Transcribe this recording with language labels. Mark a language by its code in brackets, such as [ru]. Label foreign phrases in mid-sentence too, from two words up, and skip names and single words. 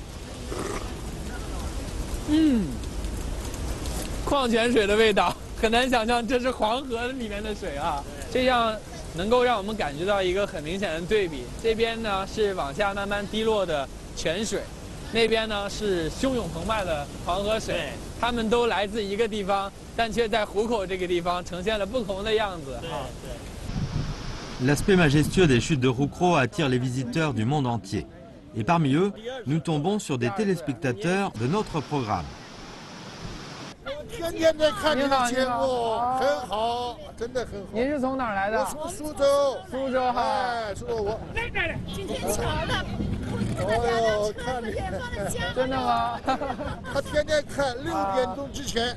[zh] 矿泉水的味道，很难想象这是黄河里面的水啊。这样能够让我们感觉到一个很明显的对比。这边呢是往下慢慢滴落的泉水，那边呢是汹涌澎湃的黄河水。它们都来自一个地方，但却在湖口这个地方呈现了不同的样子。 [fr] L'aspect majestueux des chutes de Roucros attire les visiteurs du monde entier. Et parmi eux, nous tombons sur des téléspectateurs de notre programme. [zh] 天天在看这个节目，很好，真的很好。您是从哪儿来的？我从苏州。苏州哈。哎，苏州我。今天巧了，哦，看你，真的吗？他天天看6点钟之前。